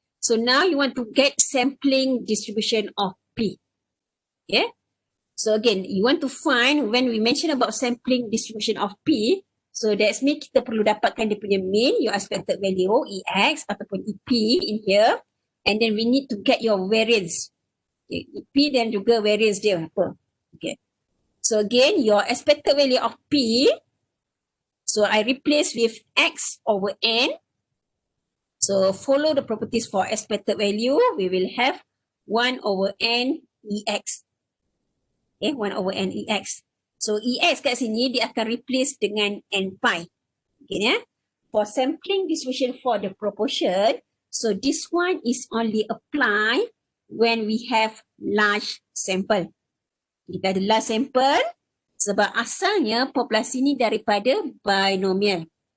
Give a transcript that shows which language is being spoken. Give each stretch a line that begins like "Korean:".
English: So now you want to get sampling distribution of P. Okay. So again, you want to find when we mention about sampling distribution of P, so that's mean
Malay: kita perlu dapatkan dia punya
English: mean, your expected value, EX ataupun EP in here. And then we need to get your variance.
Malay: Okay, EP dan juga variance dia apa.
English: Okay. So again, your expected value of P, so I replace with X over N. So follow the properties for expected value, we will have 1 over N EX. Okay, 1 over N EX.
Malay: So EX kat sini dia akan replace dengan N pi.
English: Okay, ya. For sampling distribution for the proportion, so this one is only apply when we have large sample.
Malay: Kita ada large sample sebab asalnya populasi ni daripada binomial.